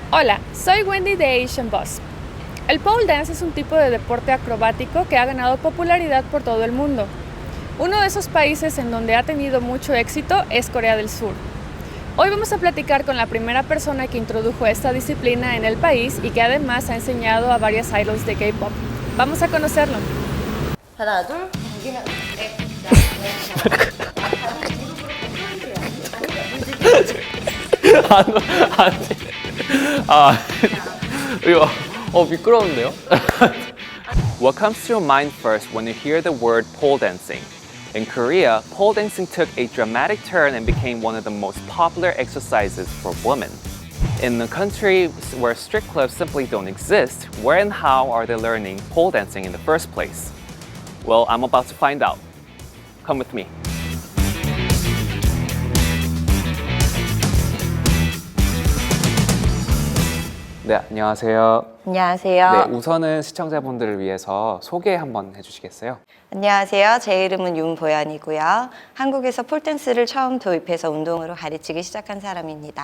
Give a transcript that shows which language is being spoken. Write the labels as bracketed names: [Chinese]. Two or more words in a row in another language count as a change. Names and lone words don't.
[Spanish] Hola, soy Wendy de Asian Boss. El pole dance es un tipo de deporte acrobático que ha ganado popularidad por todo el mundo. Uno de esos países en donde ha tenido mucho éxito es Corea del Sur. Hoy vamos a platicar con la primera persona que introdujo esta disciplina en el país y que además ha enseñado a varias idols de K-pop. Vamos a conocerlo. [Korean] 하나, 둘, 여기는 넷, 이거 미끄러운데요? [English] What comes to your mind first when you hear the word pole dancing? In Korea, pole dancing took a dramatic turn and became one of the most popular exercises for women. In a country where strict clubs simply don't exist, where and how are they learning pole dancing in the first place? Well, I'm about to find out. Come with me. [Korean] 네, 안녕하세요. 안녕하세요. 네, 우선은 시청자분들을 위해서 소개 한번 해주시겠어요? 안녕하세요. 제 이름은 윤보연이고요. 한국에서 폴댄스를 처음 도입해서 운동으로 가르치기 시작한 사람입니다.